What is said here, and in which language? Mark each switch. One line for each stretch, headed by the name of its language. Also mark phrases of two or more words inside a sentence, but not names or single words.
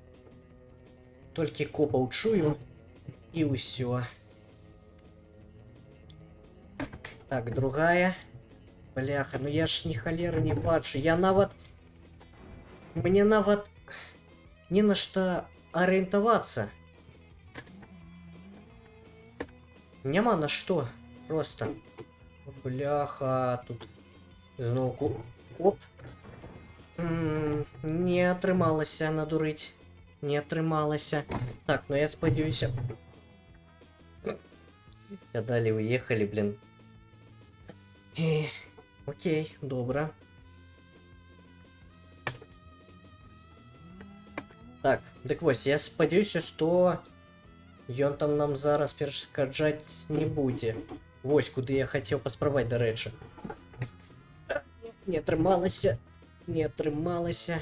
Belarusian: Толькі копаў чую, і ўсё. Так, другая. Бляха, ну я ж ні халеры не бачу. Я нават... Мне нават...
Russian: Не на что ориентоваться.
Belarusian: Няма на что. Просто. Бляха, тут... Знову... Оп. Не атрымалася надурыць. Не атрымалася. Так, ну я спадзяюся.
Russian: Я далее уехали, блин.
Belarusian: Окей, добра. Так, дык вось, я спадзяюся, што ён там нам зараз перашкаджаць не будзе. Вось, куды я хацеў паспрабаваць, дарэчы. Не атрымалася. Не атрымалася.